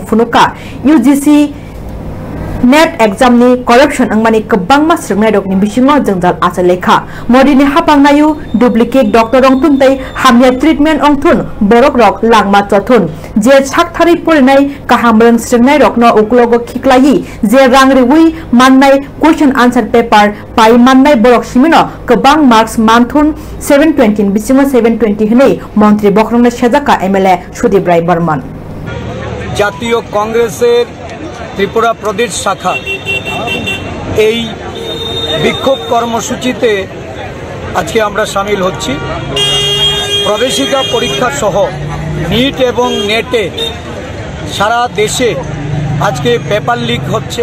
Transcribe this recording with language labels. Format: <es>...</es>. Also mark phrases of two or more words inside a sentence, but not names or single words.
<trp>फुनुका</trp> <en>UGC NET exam</en> <trp>नि करप्शन अंगमानि गोबांमा स्रोंनाय रकनि बिसिङाव जोंजाल आचलेखा मोदीनि हापांनायु</trp> <en>duplicate doctor</en> <trp>अंथुनतै हामया ट्रिटमेंट अंथुन बरक रक लांगमा चथुन जे साकथारि परिनाय काहामरं स्रोंनाय रकनो उक्लोगो खिक्लायि जे रांरिवि माननाय</trp> <en>question answer paper</en> <trp>पाइ माननाय बरक सिमिनो गोबां मार्क्स मानथुन 720 बिसिङाव 720 हनै मन्त्री बखरंनो सेजाका एमएलए सुदीप राय बर्मन</trp> <bn>জাতীয় কংগ্রেসের ত্রিপুরা প্রদেশ শাখা এই বিক্ষোভ কর্মসূচিতে আজকে আমরা শামিল হচ্ছি। প্রবেশিকা পরীক্ষা সহ নিট এবং নেটে সারা দেশে আজকে পেপার লিক হচ্ছে।</bn>